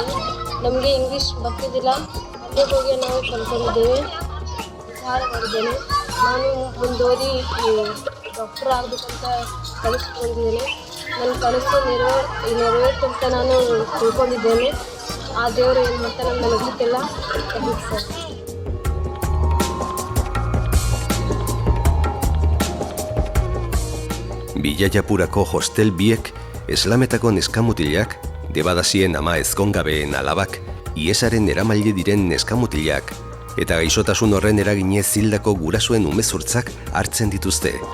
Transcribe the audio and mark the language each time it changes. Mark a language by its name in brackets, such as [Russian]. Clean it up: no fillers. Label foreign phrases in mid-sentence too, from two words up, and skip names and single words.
[Kannada] ನಮಗೆ ಇಂಗ್ಲೀಷ್ ಬರ್ತಿದ್ದಿಲ್ಲ, ಅಲ್ಲೇ ಹೋಗಿ ನಾವು ಕಲ್ತ್ಕೊಂಡಿದ್ದೇವೆ. ಸಹಾಯ ಮಾಡಿದ್ದೇನೆ. ನಾನು ಮುಂದೋದಿ ಡಾಕ್ಟರ್ ಆಗಬೇಕಂತ ಕಲಿಸ್ಕೊಂಡಿದ್ದೇನೆ. ನನ್ನ ಕನಸು ನೆರವೇರ್ತಂತ ನಾನು ತಿಳ್ಕೊಂಡಿದ್ದೇನೆ. ಆ ದೇವರು ಏನು ಮಾಡ್ತಾರೆ ನನಗೆ ಗೊತ್ತಿಲ್ಲ. ಸರ್ [Basque] Billaiapurako hostel biek eslametako neskamutilak, debadasien ama ezkongabeen alabak, iesaren eramaile diren neskamutilak, eta gaixotasun horren eraginez hildako gurasoen umezurtzak hartzen dituzte.